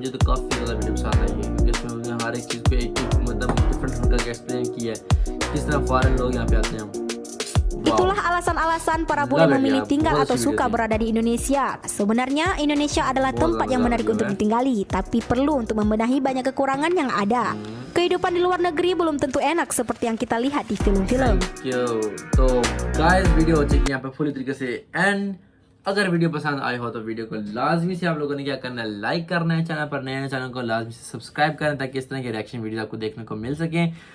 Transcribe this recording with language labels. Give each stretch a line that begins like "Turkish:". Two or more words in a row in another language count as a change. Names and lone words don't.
Indonesian: Itulah alasan-alasan para bule memilih tinggal atau suka berada di Indonesia. Sebenarnya Indonesia adalah tempat yang menarik untuk ditinggali, tapi perlu untuk membenahi banyak kekurangan yang ada. Kehidupan di luar negeri belum tentu enak seperti yang kita lihat di film-film.
Hindi: तो गाइस वीडियो हो चुकी है यहाँ पे पूरी तरीके से एंड अगर वीडियो पसंद आई हो तो वीडियो को लाजमी से आप लोगों ने क्या करना है, लाइक करना है, चैनल पर नए हैं चैनल को लाजमी से सब्सक्राइब करें ताकि इस तरह के
English: reaction video
Hindi: आपको देखने को मिल सके।